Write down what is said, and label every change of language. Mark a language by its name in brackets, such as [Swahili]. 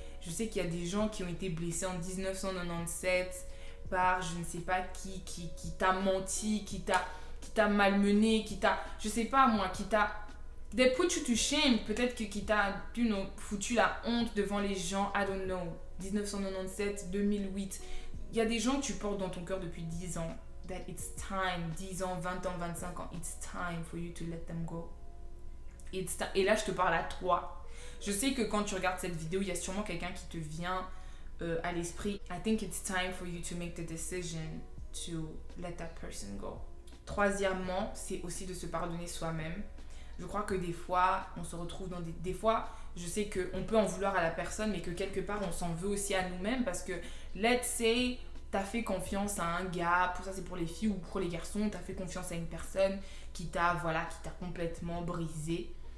[French] Je sais qu'il y a des gens qui ont été blessés en 1997 par je ne sais pas qui t'a menti, qui t'a malmené, je sais pas moi, [English] they put you to shame, [French] peut-être qui t'a foutu la honte devant les gens, [English] I don't know, [French] 1997, 2008. Il y a des gens que tu portes dans ton cœur depuis 10 ans, [English] that it's time, [French] 10 ans, 20 ans, 25 ans, [English] it's time for you to let them go. [French] Et là, je te parle à toi. Je sais que quand tu regardes cette vidéo, il y a sûrement quelqu'un qui te vient à l'esprit. [English] I think it's time for you to make the decision to let that person go. [French] Troisièmement, c'est aussi de se pardonner soi-même. Je crois que des fois, on se retrouve dans des fois, je sais qu'on peut en vouloir à la personne, mais que quelque part, on s'en veut aussi à nous-mêmes parce que, [English] let's say, [French] t'as fait confiance à un gars, pour ça c'est pour les filles ou pour les garçons, t'as fait confiance à une personne qui t'a complètement brisé.